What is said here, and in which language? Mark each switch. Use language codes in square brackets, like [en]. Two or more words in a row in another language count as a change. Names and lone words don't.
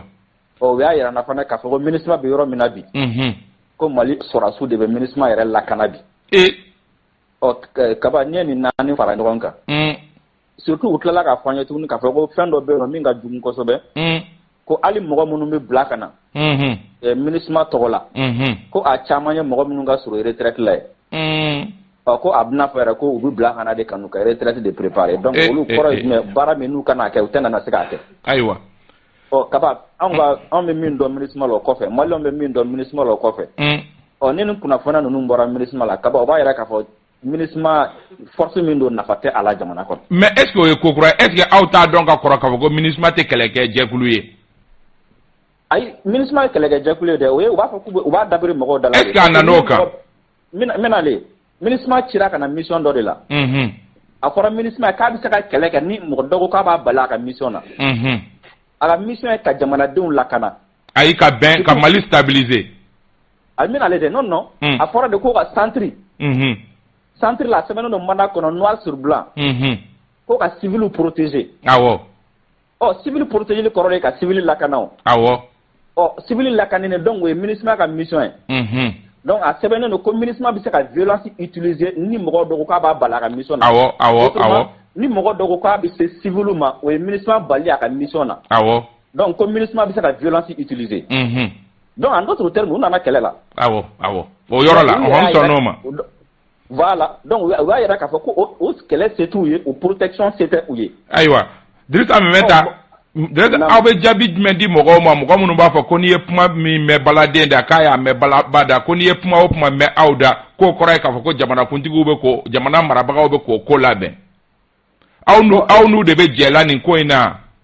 [bm] u y'a yira n na fana k'a fɔ ko MINUSMA bɛ yɔrɔ min na bi ko Mali sɔrɔdasiw de bɛ MINUSMA yɛrɛ lakana bi kaba n'i ye nin naani fara ɲɔgɔn kan surtout u tilala k'a fɔ an ye tuguni k'a fɔ ko fɛn dɔ bɛ yen nɔ min ka jugu kosɛbɛ ko hali mɔgɔ minnu bɛ bila ka na MINUSMA tɔgɔ la ko a caman ye mɔgɔ minnu ka surun retraite la ye ko a bɛna fɔ yɛrɛ ko u bɛ bila ka na de ka n'u ka [fr] retraite de préparer [bm] donc olu kɔrɔ ye jumɛn baara min n'u kan k'a kɛ u tɛ na se k'a kɛ ayiwa kaba anw bɛ min dɔn MINUSMA la o kɔfɛ maliyɛnw bɛ min dɔn MINUSMA la o kɔfɛ ni nin kunnafoniya ninnu bɔra MINUSMA la kaba o b'a yira k'a fɔ MINUSMA force min don nafa tɛ a la jamana kɔnɔ [fr] mais est ce que [bm] o ye ko kura [fr] est ce que [bm] aw t'a dɔn ka kɔrɔ k'a fɔ ko MINUSMA tɛ kɛlɛkɛ jɛkulu ye ayi MINUSMA ye kɛlɛkɛ jɛkulu ye dɛ u b'a fɔ u b'a dabiri mɔgɔw da la [fr] est ce que [bm] a nan'o kan n bɛnale MINUSMA cira ka na mission dɔ de la a fɔra MINUSMA k'a bɛ se ka kɛlɛ kɛ ni mɔgɔ dɔ ko k'a b'a bali a ka mission na a ka mission ye ka jamanadenw lakana ayi ka bɛn ka Mali stabiliser a bɛnale dɛ non a fɔra de ko ka centre la sɛbɛnnen don mandat kɔnɔ [fr] noir sur blanc [bm] ko ka [fr] civil protéger [bm] awɔ [fr] civil protéger [bm] kɔrɔ de ka civil lakana o awɔ civil lakaninen donc o ye MINUSMA ka mission ye donc a sɛbɛnnen don ko MINUSMA bɛ se ka [fr] violence utiliser [bm] ni mɔgɔ dɔ ko k'a b'a bali a ka mission na awɔ ni mɔgɔ dɔ ko k'a bɛ se civil ma o ye MINUSMA bali a ka mission na donc ko MINUSMA bɛ se ka [fr] violence utiliser donc en d'autres termes [bm] u nana kɛlɛ la awɔ o yɔrɔ la ɔhɔn sɔnn'o ma [fr] voilà donc [bm] u y'a yira k'a fɔ ko o kɛlɛ se t'u ye o protection se tɛ u ye ayiwa Dirisa Mɛmɛta aw bɛ jaabi jumɛn di mɔgɔw ma mɔgɔ minnu b'a fɔ ko n'i ye kuma min mɛn baladen da k'a y'a mɛn balaba da ko n'i ye kuma o kuma mɛn aw da k'o kɔrɔ ye k'a fɔ ko jamanakuntigiw bɛ jamana marabagaw bɛ k'o ko labɛn aw n'u de bɛ jɛla nin ko in na